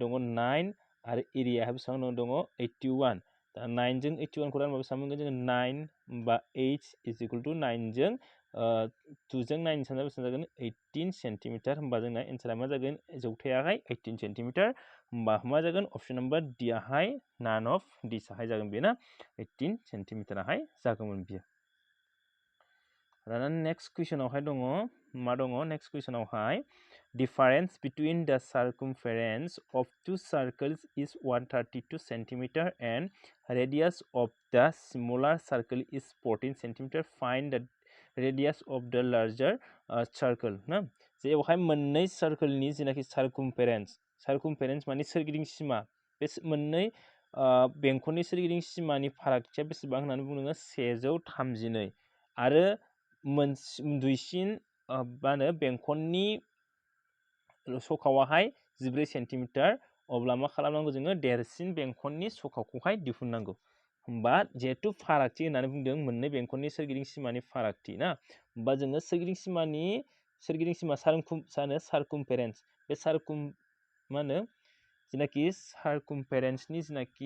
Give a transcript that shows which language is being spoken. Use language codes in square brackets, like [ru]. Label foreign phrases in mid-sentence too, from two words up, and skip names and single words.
[brx] दङ 9 आरो एरियाहाय बेसेबां दङ 81 दा 9 जों 81 खौ रानबा बेसेबां मोनगोन जोङो 9 होमबा [en] h is equal to [brx] 9 जों 2 जों 9 सानजा बेसेबां जागोन 18 सेन्टिमिटार होमबा जोंना एन्सारा मा जागोन जौथायाहाय 18 सेन्टिमिटार होमबा मा जागोन [en] option number [brx] डि आवहाय [en] none of this [brx] जागोन बेना 18 सेन्टिमिटाराहाय जागौमोन बियो दाना नेक्स्ट कुइसनावहाय दङ मा दङ नेक्स्ट कुइसनावहाय [en] difference between the circumference of two circles is 132 centimeter and radius of the smaller circle is 14 centimeter. Find the radius of the larger circle [brx] ना जे बेवहाय मोननै सार्कलनि जेनाखि सार्कुमफेरेन्स माने सोरगिदिं सिमा बे मोननै बेंखननि सोरगिदिं सिमानि फारागथिया बेसेबां होननानै बुङो 132 आरो दुइसिन मा होनो बेंखननि सखावाहाय 14 सेन्टिमिटार अब्ला मा खालामनांगौ जोङो देरसिन बेंखननि सखाखौहाय दिहुननांगौ होमबा जिहेतु फारागथि होननानै बुंदों मोननै बेंखननि सोरगिदिं सिमानि फारागथि ना होमबा जोङो सोरगिदिं सिमा सार्कुमफेरेन्स बे मा होनो जेनाखि सार्कुमफेरेन्सनि जेनाखि